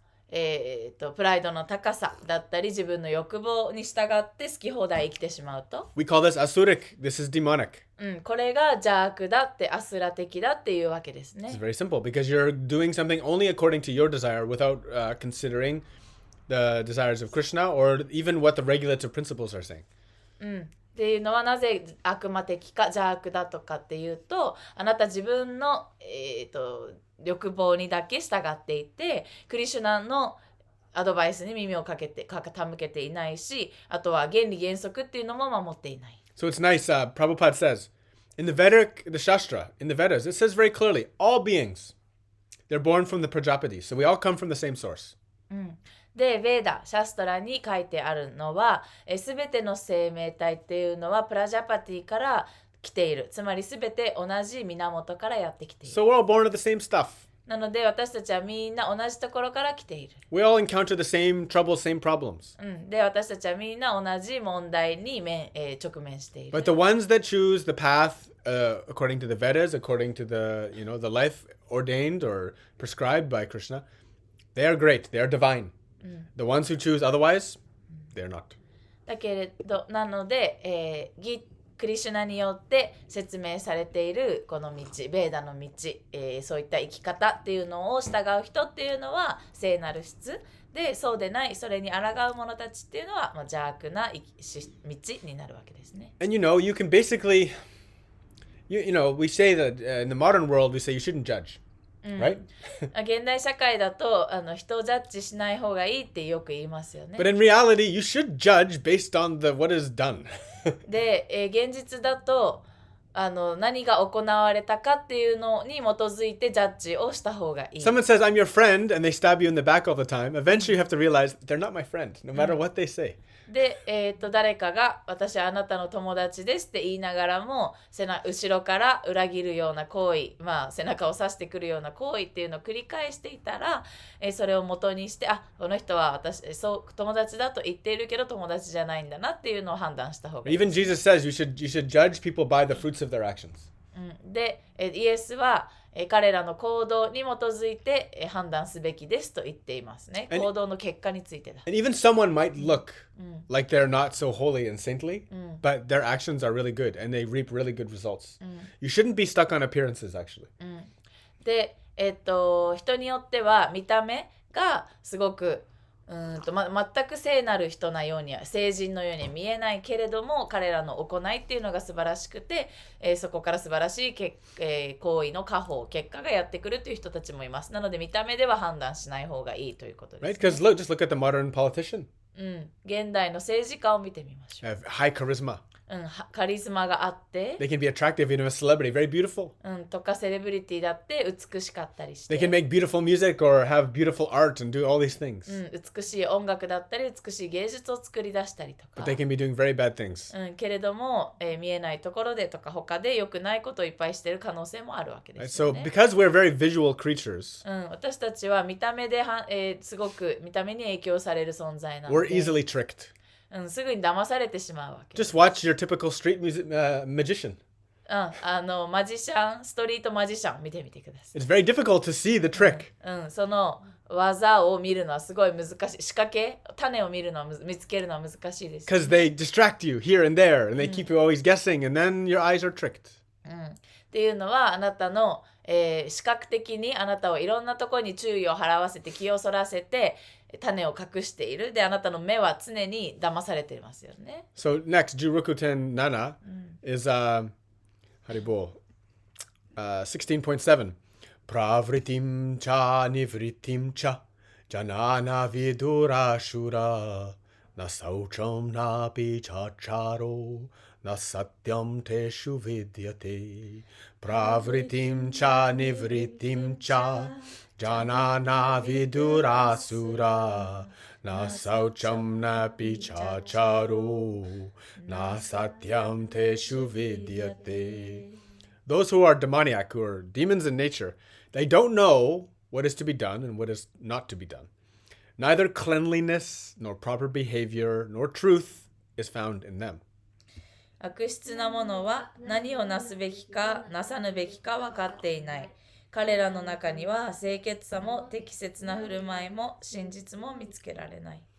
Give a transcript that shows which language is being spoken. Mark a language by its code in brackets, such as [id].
[ja] プライドの高さだったり自分の欲望に従って好き放題生きてしまうと、 [en] We call this asuric. This is demonic. [ja] これが邪悪だってアスラ的だっていうわけですね。 [en] It's very simple because you're doing something only according to your desire without considering the desires of Krishna or even what the regulative principles are saying. [ja] っていうのはなぜ悪魔的か邪悪だとかっていうと、あなた自分の、欲望にだけ従っていてクリシュナのアドバイスに耳を傾けていないし、あとは原理原則っていうのも守っていない。 [en] So it's nice. Prabhupada says, in the Shastra, in the Vedas, it says very clearly, all beings, they're born from the Prajapatis. So we all come from the same source. [ja] で、ベーダ、シャストラに書いてあるのは、すべての生命体っていうのはプラジャパティから来ている。つまりすべて同じ源からやってきている。 [en] So we're all born of the same stuff. [ja] なので私たちはみんな同じところから来ている。 [en] We all encounter the same troubles, same problems. [ja] で、私たちはみんな同じ問題に直面している。 [en] But the ones that choose the path according to the Vedas, according to the the life ordained or prescribed by Krishna, they are great. They are divine. The ones who choose otherwise, they're not. [ja] だけれど、なので、クリシュナによって説明されているこの道、ベーダの道、そういった生き方っていうのを従う人っていうのは聖なる質で、そうでないそれに抗う者たちっていうのは邪悪な道になるわけですね。 [en] And you can basically, we say that in the modern world, we say you shouldn't judge, right? [ja] 現代社会だと人をジャッジしない方がいいってよく言いますよね。 [en] But in reality, you should judge based on what is done. [ja] で、現実だと何が行われたかっていうのに基づいてジャッジをした方がいい。 [en] Someone says, I'm your friend, and they stab you in the back all the time. Eventually, you have to realize they're not my friend, no matter what they say. [ja] で、誰かが私はあなたの友達ですって言いながらも後ろから裏切るような行為、背中を刺してくるような行為っていうのを繰り返していたら、それを元にしてこの人は私友達だと言っているけど友達じゃないんだなっていうのを判断した方がいい。 [en] Even Jesus says you should judge people by the fruits of their actions. [ja] で、イエスは彼らの行動に基づいて判断すべきですと言っていますね。行動の結果についてだ。 [en] And even someone might look like they're not so holy and saintly, but their actions are really good and they reap really good results. You shouldn't be stuck on appearances, actually. [ja] で、人によっては見た目がすごく全く聖なる人なようには聖人のようには見えないけれども、彼らの行いっていうのが素晴らしくて、そこから素晴らしい行為の結果がやってくるという人たちもいます。なので見た目では判断しない方がいいということです、ね。 [en] Right? Because just look at the modern politician. [ja] 現代の政治家を見てみましょう。 [en] Have high charisma. [ja] カリスマがあって、 [en] They can be attractive, even a celebrity, very beautiful. [ja] とかセレブリティだって美しかったりして。 [en] They can make beautiful music or have beautiful art and do all these things. [ja] 美しい音楽だったり美しい芸術を作り出したりとか。 [en] But they can be doing very bad things. [ja] けれども、見えないところでとか他で良くないことをいっぱいしている可能性もあるわけですよ [en] So [ja] ね。 [en] because we're very visual creatures, [ja] 私たちは見た目ですごく見た目に影響される存在なの [en] we're [ja] で、 [en] easily tricked. [ja] すぐに騙されてしまうわけ。 [en] Just watch your typical street magician. [ja] マジシャン、ストリートマジシャン見てみてください。 [en] It's very difficult to see the trick. [ja] その技を見るのはすごい難しい。仕掛け、種を見つけるのは難しいです。 [en] Because they distract you here and there, and they keep you always guessing, and then your eyes are tricked. [ja] っていうのはあなたの、視覚的にあなたをいろんなところに注意を払わせて気をそらせて種を隠している。で、あなたの目は常に騙されていますよね。 [en] So next, Jurukuten Nana is Haribol 16.7. [sa] Pravritim cha nivritim cha janana vidura shura na saucham na pichacharo na satyam teshu vidyate. Pravritim cha nivritim cha janana vidura sura na saucham na pichacharo na satyam teshu vidyate. [en] Those who are demoniac, who are demons in nature, they don't know what is to be done and what is not to be done. Neither cleanliness, nor proper behavior, nor truth is found in them. [ja] 悪質な者は何をなすべきかなさぬべきか分かっていない。彼らの中には清潔さも適切な振る舞いも真実も見つけられない。